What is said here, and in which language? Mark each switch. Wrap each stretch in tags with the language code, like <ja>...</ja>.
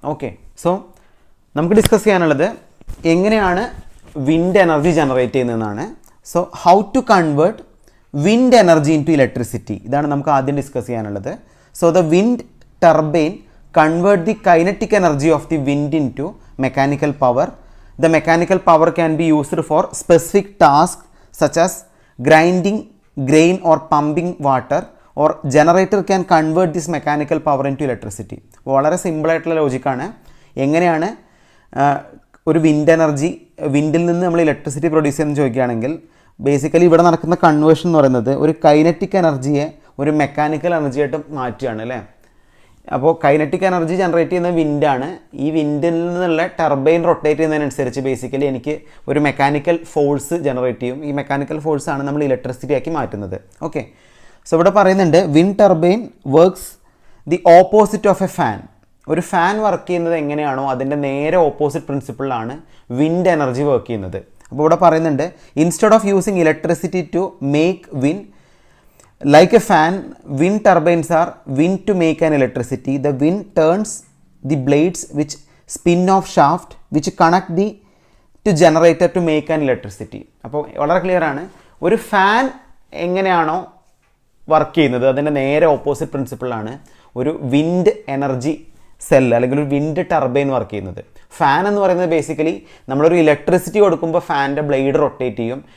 <ml>Okay, so നമുക്ക് discuss ചെയ്യാനുള്ളത് എങ്ങനെയാണ് wind energy generate ചെയ്യുന്നതെന്നാണ്.</ml> <en>so how to convert wind energy into electricity,</en> <ml>ഇതാണ് നമുക്ക് ആദ്യം ഡിസ്കസ് ചെയ്യാനുള്ളത്.</ml> <en>So the wind turbine convert the kinetic energy of the wind into mechanical power. The mechanical power can be used for specific tasks such as grinding grain or pumping water, or generator can convert this mechanical power into electricity.</en> <ml>വളരെ സിമ്പിളായിട്ടുള്ള ലോജിക്കാണ്. എങ്ങനെയാണ് ഒരു wind energy, വിൻഡിൽ നിന്ന് നമ്മൾ electricity produce ചെയ്യുന്നത് ചോദിക്കുകയാണെങ്കിൽ basically ഇവിടെ നടക്കുന്ന കൺവേർഷൻ എന്ന് പറയുന്നത് ഒരു കൈനറ്റിക് എനർജിയെ ഒരു മെക്കാനിക്കൽ എനർജിയായിട്ട് മാറ്റുകയാണ് അല്ലേ. അപ്പോൾ കൈനറ്റിക് എനർജി ജനറേറ്റ് ചെയ്യുന്ന വിൻഡാണ്. ഈ വിൻഡിൽ നിന്നുള്ള ടർബൈൻ റൊട്ടേറ്റ് ചെയ്യുന്നതിനനുസരിച്ച് ബേസിക്കലി എനിക്ക് ഒരു മെക്കാനിക്കൽ ഫോഴ്സ് ജനറേറ്റ് ചെയ്യും. ഈ മെക്കാനിക്കൽ ഫോഴ്സാണ് നമ്മൾ ഇലക്ട്രിസിറ്റി ആക്കി മാറ്റുന്നത്. ഓക്കെ, സോ ഇവിടെ പറയുന്നുണ്ട്</ml> <en>Wind turbine works the opposite of a fan.</en> <ml>ഒരു ഫാൻ വർക്ക് ചെയ്യുന്നത് എങ്ങനെയാണോ അതിൻ്റെ നേരെ ഓപ്പോസിറ്റ് പ്രിൻസിപ്പിളിലാണ് വിൻഡ് എനർജി വർക്ക് ചെയ്യുന്നത്. അപ്പോൾ ഇവിടെ പറയുന്നുണ്ട്</ml> <en>Instead of using electricity to make wind like a fan, wind turbines are wind to make an electricity. The wind turns the blades which spin off shaft which connect the to generator to make an electricity.</en> <ml>അപ്പോൾ വളരെ clear ആണ്, ഒരു fan എങ്ങനെയാണോ work ചെയ്യുന്നത് അതിൻ്റെ നേരെ opposite പ്രിൻസിപ്പിളാണ് ഒരു wind energy cell അല്ലെങ്കിൽ ഒരു വിൻഡ് ടർബൈൻ വർക്ക് ചെയ്യുന്നത്. ഫാൻ എന്ന് പറയുന്നത് ബേസിക്കലി നമ്മളൊരു ഇലക്ട്രിസിറ്റി കൊടുക്കുമ്പോൾ ഫാനിൻ്റെ ബ്ലേഡ് റൊട്ടേറ്റ് ചെയ്യും.</ml>